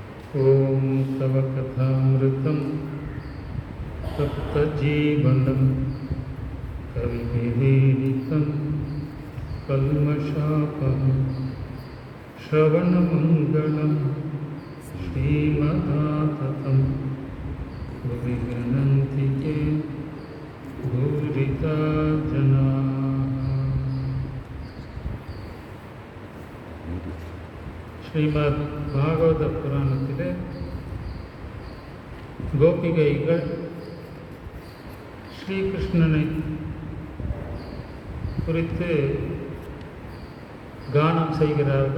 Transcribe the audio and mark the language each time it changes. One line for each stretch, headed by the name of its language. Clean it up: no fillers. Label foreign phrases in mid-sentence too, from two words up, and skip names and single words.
Sanskrit: ॐ तव कथामृतं तप्तजीवनं कविभिरीडितं कल्मषापहं श्रवणमङ्गलं श्रीमदाततं भुवि गृह्णन्ति ये भूरिता जनाः।
Tamil: ஸ்ரீமத் பாகவத புராணத்திலே கோபிகைகள் ஸ்ரீகிருஷ்ணனை குறித்து கானம் செய்கிறார்கள்.